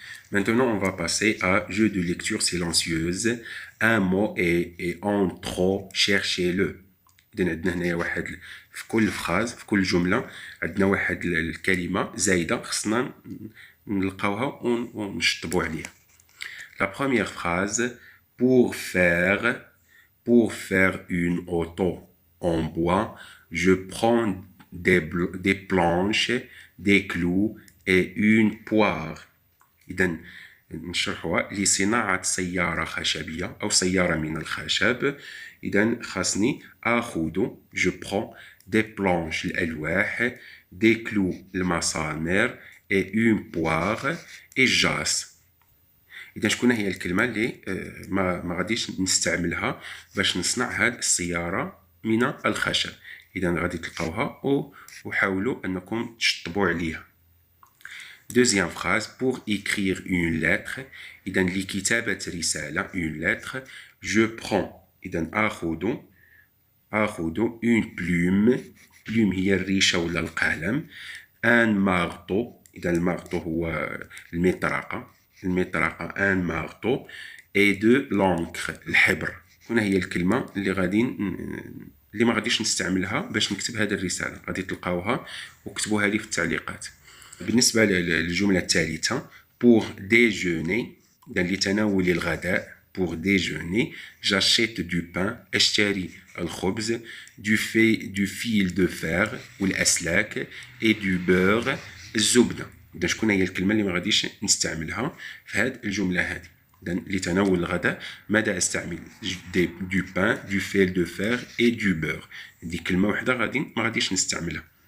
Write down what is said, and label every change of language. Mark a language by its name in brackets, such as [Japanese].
[French] Maintenant, on va passer à jeu de lecture silencieuse. Un mot est en trop, cherchez-le. [Arabic] عندنا هنايا واحد في كل فراز في كل جمله عندنا واحد الكلمه زايده خصنا نلقاوها ونشطبوا عليها. [French] La première phrase, pour faire une auto en bois, je prends des planches, des clous et une poire. [Arabic] إذا نشرحوها لصناعة سيارة خشبية أو سيارة من الخشب. إذا خاصني آخذ [French] je prends des planches [Arabic] الألواح, [French] des clous [Arabic] المسامير [French] et une poire et jasse. [Arabic] إذا شكون هي الكلمة اللي ما غاديش نستعملها باش نصنع هاد السيارة من الخشب. إذا غادي تلقاوها وحاولوا أنكم تشطبوا عليها. [French] Deuxième phrase, pour écrire une lettre, [Arabic] إذا لكتابة رسالة [French] une lettre, je prends [Arabic] إذا آخذ [French] une plume [Arabic] هي الريشة ولا القلم, [French] un marteau [Arabic] إذا المارتو هو المطرقة [French] un marteau et de l'encre [Arabic] الحبر. هنا هي الكلمة اللي ما غاديش نستعملها باش نكتب هذه الرسالة. غادي تلقاوها وكتبوها لي في التعليقات. بالنسبة للجملة الثالثة [French] pour déjeuner [Arabic] لتناول الغداء [French] pour déjeuner j'achète du pain [Arabic] اشتري الخبز [French] du fil de fer [Arabic] والأسلاك [French] et du beurre [Arabic] الزبدة. إذا شكون هي الكلمة اللي ما غاديش نستعملها في هذه الجملة هذه؟ إذا لتناول الغداء ماذا أستعمل؟ [French] du pain, du fil de fer et du beurre. [Arabic] دي كلمة واحدة ما غاديش نستعملها.